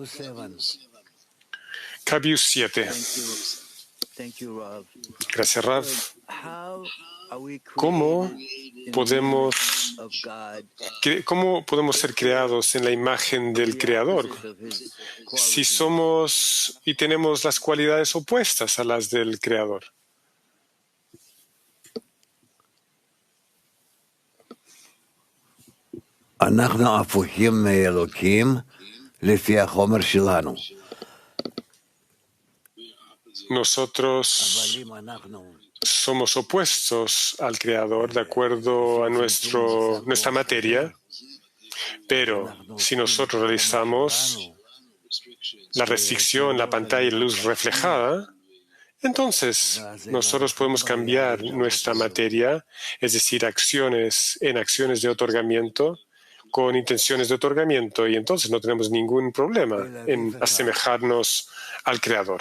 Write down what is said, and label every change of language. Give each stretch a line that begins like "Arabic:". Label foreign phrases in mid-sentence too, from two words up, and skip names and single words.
Spanish: Kabius 7. Gracias, Rav. ¿Cómo podemos ser creados en la imagen del Creador si somos y tenemos las cualidades opuestas a las del Creador?
Hebrew: אנחנו הפוכים מאלוקים לפי החומר שלנו.
Spanish: Nosotros somos opuestos al Creador de acuerdo a nuestra materia, pero si nosotros realizamos la restricción, la pantalla y la luz reflejada, entonces nosotros podemos cambiar nuestra materia, es decir, acciones de otorgamiento, con intenciones de otorgamiento, y entonces no tenemos ningún problema en asemejarnos al Creador.